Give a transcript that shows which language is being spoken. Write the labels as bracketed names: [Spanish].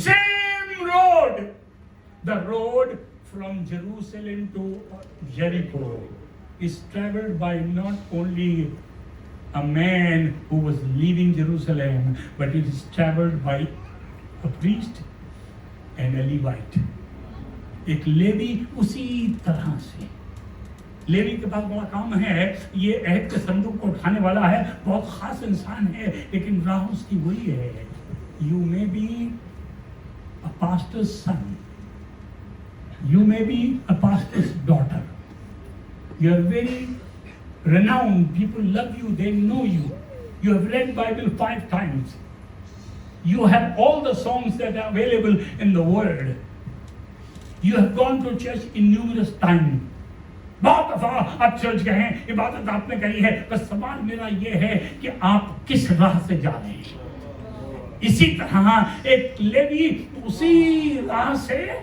[English] Same road, the road from Jerusalem to Jericho is traveled by not only a man who was leaving Jerusalem, but it is traveled by a priest and a Levite. [Hindi] एक levy उसी तरह से, levy के पास बड़ा काम है, ये अहद के संदूक को उठाने वाला है, बहुत खास इंसान है, लेकिन राह उसकी वही है। [English] You may be a pastor's son. You may be a pastor's daughter. You are very renowned. People love you. They know you. You have read Bible 5 times. You have all the songs that are available in the world. You have gone to church in numerous times. [Hindi] बहुत दफा आप church गए हैं, इबादत आपने करी है, बस सवाल मेरा ये है कि आप किस राह से जा रहे हैं। इसी तरह एक लेवी उसी राह से